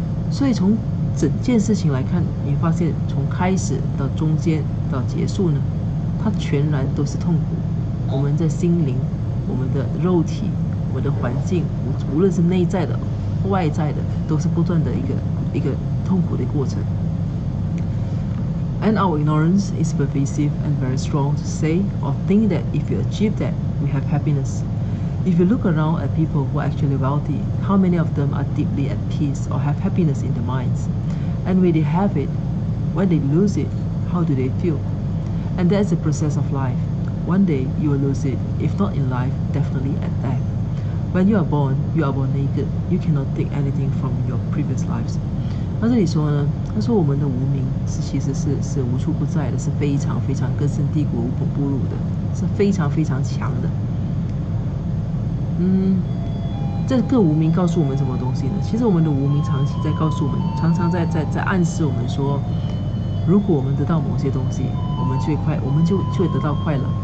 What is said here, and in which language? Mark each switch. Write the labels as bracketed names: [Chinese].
[Chinese] 所以从整件事情来看，你发现从开始到中间到结束呢，它全然都是痛苦。我们的心灵、我们的肉体、我们的环境，无论是内在的、外在的，都是不断的一个痛苦的过程。 [English] And our ignorance is pervasive and very strong to say or think that if you achieve that, we have happiness. If you look around at people who are actually wealthy, how many of them are deeply at peace or have happiness in their minds? And when they have it, when they lose it, how do they feel? And that's the process of life. One day you will lose it, if not in life, definitely at death. When you are born naked. You cannot take anything from your previous lives. [Chinese] 那这里说呢，他说我们的无明其实是无处不在的，是非常非常根深蒂固、无孔不入的，是非常非常强的。这个无明告诉我们什么东西呢？其实我们的无明长期在告诉我们，常常在暗示我们说，如果我们得到某些东西，我们就会得到快乐。